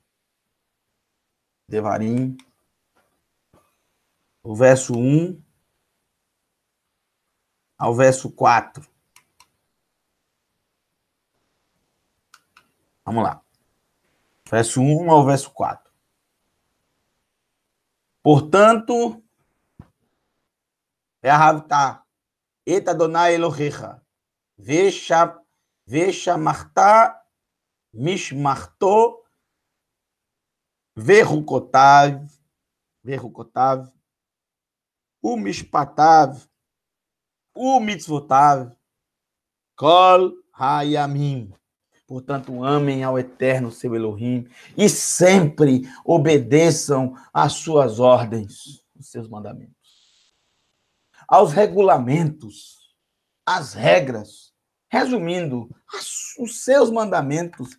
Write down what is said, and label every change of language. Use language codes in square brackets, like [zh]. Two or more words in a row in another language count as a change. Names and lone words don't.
[pt] Devarim. O verso 1 ao verso 4. Vamos lá. Verso 1 ao verso 4. Portanto, [he] ואהבת את ה' אלוהיך ושמרת משמרתו וחוקותיו ומשפטיו ומצוותיו כל הימים. [pt] Portanto, amem ao Eterno, seu Elohim, e sempre obedeçam às suas ordens, os seus mandamentos, aos regulamentos, às regras, resumindo, os seus mandamentos.